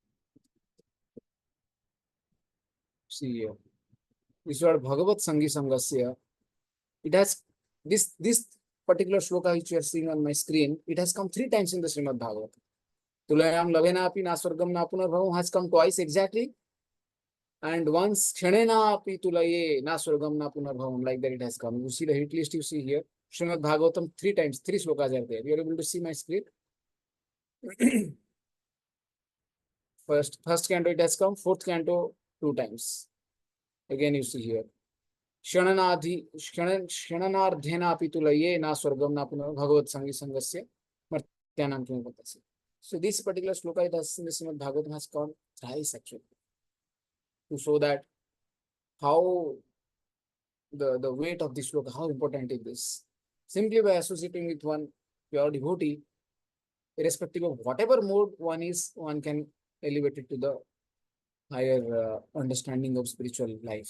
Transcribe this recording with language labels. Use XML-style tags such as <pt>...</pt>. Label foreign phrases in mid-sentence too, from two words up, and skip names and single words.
<en>See here. This word</en> <sa>भगवत् सङ्गि सङ्गस्य,</sa> <en>it has this particular sloka which you are seeing on my screen, it has come 3 times in the Srimad Bhagavatam.</en> <sa>तुलयाम लवेन अपि नस्वर्गम् नपुनर्भवम्</sa> <en>has come twice exactly. And once</en> <sa>क्षणेन अपि तुलये न स्वर्गम् न पुनर्भवम्,</sa> <en>like that it has come. You see the hit list you see here. Srimad Bhagavatam 3 times, 3 slokas are there. You are able to see my screen. First canto it has come, fourth canto 2 times. Again you see here.</en> <sa>क्षणार्धेन अपि तुलये न स्वर्गम् न पुनर् भगवत् सङ्गि सङ्गस्य मर्त्यानाम् किमुपातस्य.</sa> <en>So this particular sloka it has in the Srimad Bhagavatam has come thrice actually. To show that how the weight of this sloka, how important it is. Simply by associating with one pure devotee, irrespective of whatever mode one is, one can elevate it to the higher understanding of spiritual life.</en>